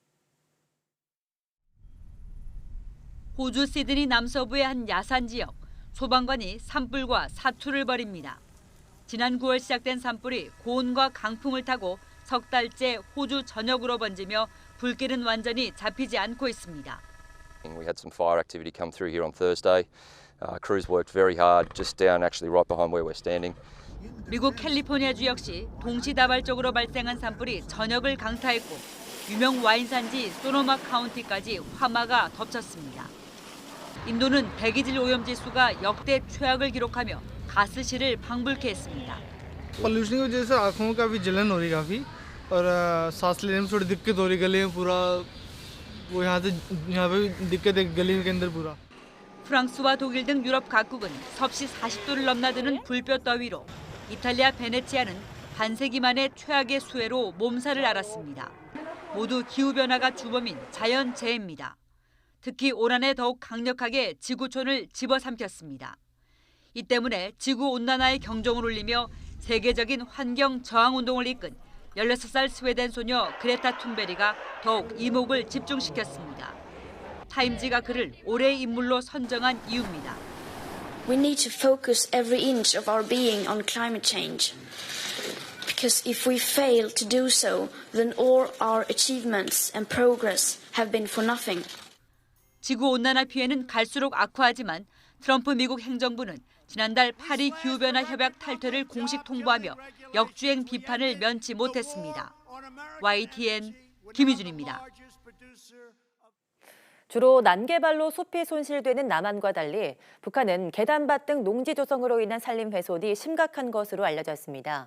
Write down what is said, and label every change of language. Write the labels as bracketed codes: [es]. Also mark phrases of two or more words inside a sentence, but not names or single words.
[ko] 호주 시드니 남서부의 한 야산 지역, 소방관이 산불과 사투를 벌입니다. 지난 9월 시작된 산불이 고온과 강풍을 타고 석 달째 호주 전역으로 번지며 불길은 완전히 잡히지 않고 있습니다. [en] We had some fire activity come through here on Thursday. Crews worked very hard just down actually right behind where we're standing. [ko] 미국 캘리포니아주 역시 동시다발적으로 발생한 산불이 전역을 강타했고 유명 와인 산지 소노마 카운티까지 화마가 덮쳤습니다. 인도는 대기질 오염 지수가 역대 최악을 기록하며 가스실을 방불케 했습니다. [hi] पोल्यूशन की वजह से आंखों में काफ़ी जलन हो रही है काफ़ी और सांस लेने में थोड़ी दिक्कत हो रही है गले में पूरा वो यहाँ पे दिक्कत है गले के अंदर पूरा. [ko] 프랑스와 독일 등 유럽 각국은 섭씨 40도를 넘나드는 불볕 더위로 이탈리아 베네치아는 반세기 만에 최악의 수해로 몸살을 앓았습니다. 모두 기후변화가 주범인 자연재해입니다. 특히 올 한 해 더욱 강력하게 지구촌을 집어삼켰습니다. 이 때문에 지구온난화의 경종을 울리며 세계적인 환경 저항운동을 이끈 16살 스웨덴 소녀 그레타 툰베리가 더욱 이목을 집중시켰습니다. 타임지가 그를 올해의 인물로 선정한 이유입니다. [en] We need to focus every inch of our being on climate change. Because if we fail to do so, then all our achievements and progress have been for nothing. [ko] 지구온난화 피해는 갈수록 악화하지만 트럼프 미국 행정부는 지난달 파리 기후변화 협약 탈퇴를 공식 통보하며 역주행 비판을 면치 못했습니다. YTN 김희준입니다. 주로 난개발로 숲이 손실되는 남한과 달리 북한은 계단밭 등 농지 조성으로 인한 산림 훼손이 심각한 것으로 알려졌습니다.